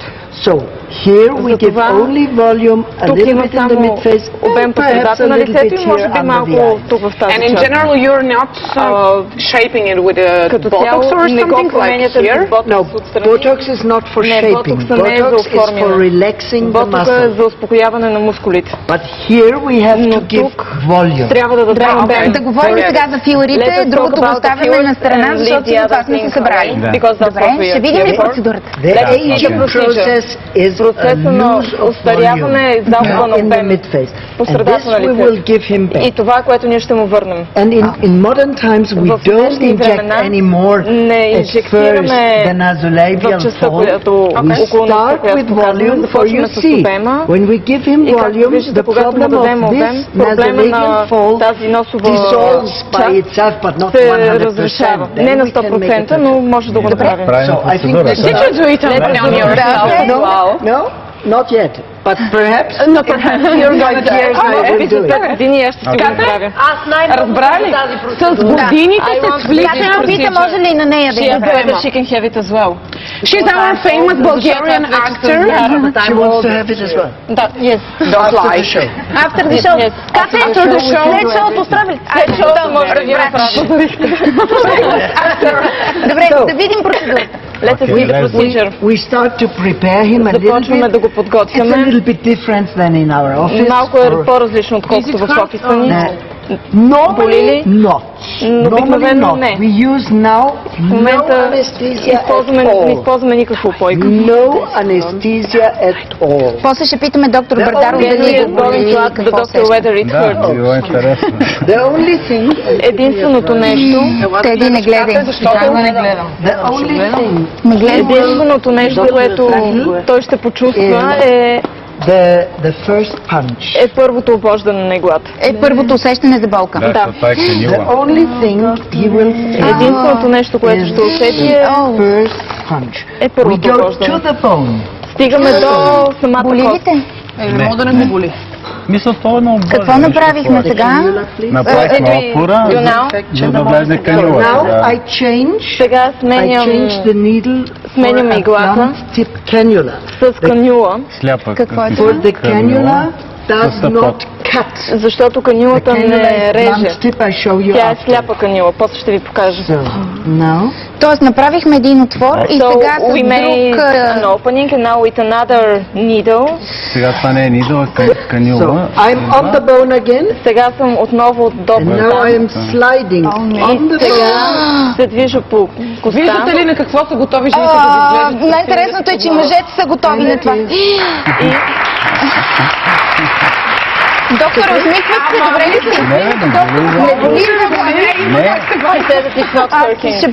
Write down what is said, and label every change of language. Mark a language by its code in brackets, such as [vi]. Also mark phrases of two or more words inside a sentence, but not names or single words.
[en] So here we give only volume a little bit in the mid-face and perhaps a little bit here under the eye. And in general, you're not shaping it with a Botox or something like here? No, Botox is not for shaping. Botox is for relaxing the muscle. But here we have to give volume. [bg] Да говорим сега за филерите, другото го оставяме на страна, защото за това сме се събрали. Добре, ще видим ли процедурата? [en] The aging process is a lose of volume in the mid-face. And this we will give him back. [bg] И това, което ние ще му върнем. [en] And in modern times we don't inject anymore at first the nasolabial fold. We start with volume for you see. When we give him volume, the problem of this nasolabial fold dissolves by itself, but not 100%. [bg] Не на 100%, но може да го направим. [en] So I think did you do it on yourself? No, not yet. But perhaps, no, perhaps you're going to do it. [bg] Аз разбрали? С годините се влиза. Катя пита, може ли на нея да я направим? [en] She can have it as well. She's our famous Bulgarian actor. She wants to have it as well. Yes. Don't lie. After the show. Катя, after the show. [bg] След шоуто стравили. След шоуто може да ги направим. Добре, да видим процедурата. [en] Let's see the procedure. We start to prepare him a little bit. [bg] Започваме да го подготвяме. [en] It's a little bit different than in our office. [bg] Малко е по-различно, отколкото в офиса ни. [en] Normally not. [bg] Обикновено не. [en] We use now no anesthesia at all. [bg] Не използваме никаква упойка. [en] No anesthesia at all. [bg] После ще питаме доктор Бардаров дали [en] The only thing. [bg] Единственото нещо. Теди не гледай. [en] The only thing. [bg] Единственото нещо, което той ще почувства е [en] the first punch. [bg] Е първото обождане на иглата. Е първото усещане за болка. Да. [en] The only thing he will feel. [bg] Единственото нещо, което ще усети е [en] first punch. [bg] Е първото обождане. [en] We go to the bone. [bg] Стигаме до самата кост. Не мога да не го боли. Мисля, това е много бързо. Какво направихме сега? Направихме опора, за да влезе канюла. [en] I change. [bg] Сега сменяме иглата с канюла. Какво е това? [en] The cannula does not cut. [bg] Защото канюлата не реже. Тя е сляпа канюла. После ще ви покажа. Тоест направихме един отвор и сега с [en] we made an opening and now with another needle. [bg] Сега това не е needle, а канюла. [en] So, I'm on the bone again. [bg] Сега съм отново до коста. [en] And now I am sliding on the bone. [bg] Се движа по коста. Виждате ли на какво са готови жените да изглеждат? Най-интересното е, че мъжете са готови на това. Доктор, усмихват се, добре ли си? Не.